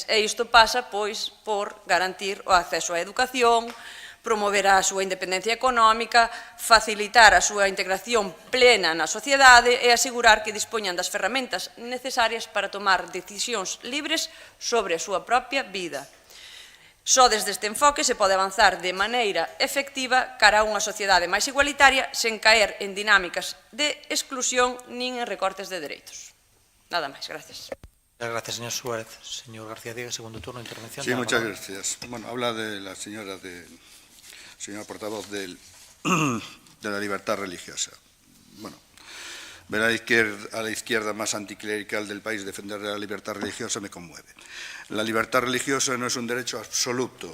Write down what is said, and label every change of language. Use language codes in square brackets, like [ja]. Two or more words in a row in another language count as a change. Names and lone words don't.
[gl] E isto pasa, pois, por garantir o acceso á educación, promover a súa independencia económica, facilitar a súa integración plena na sociedade e asegurar que dispoñan das ferramentas necesarias para tomar decisións libres sobre a súa propia vida. Só desde este enfoque se pode avanzar de maneira efectiva cara a unha sociedade máis igualitaria sen caer en dinámicas de exclusión nin en recortes de dereitos. Nada máis, gracias. Gracias, señor Suárez. Señor García Diego, segundo turno de intervención. [es] Sí, muchas gracias. Habla de la señora portavoz de la libertad religiosa. Ver a la izquierda más anticlerical del país defender la libertad religiosa me conmueve. La libertad religiosa no es un derecho absoluto.